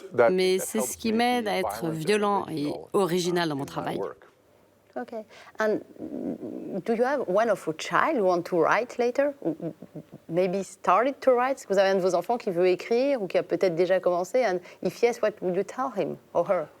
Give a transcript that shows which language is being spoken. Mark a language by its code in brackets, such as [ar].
[fr] Mais c'est ce qui m'aide à être violent et original dans mon travail. [en] Okay. And do you have one of your child who want to write later? Maybe started to write? [fr] Est-ce que vous avez un de vos enfants qui veut écrire ou qui a peut-être déjà commencé? [en] And if yes, what would you tell him or her?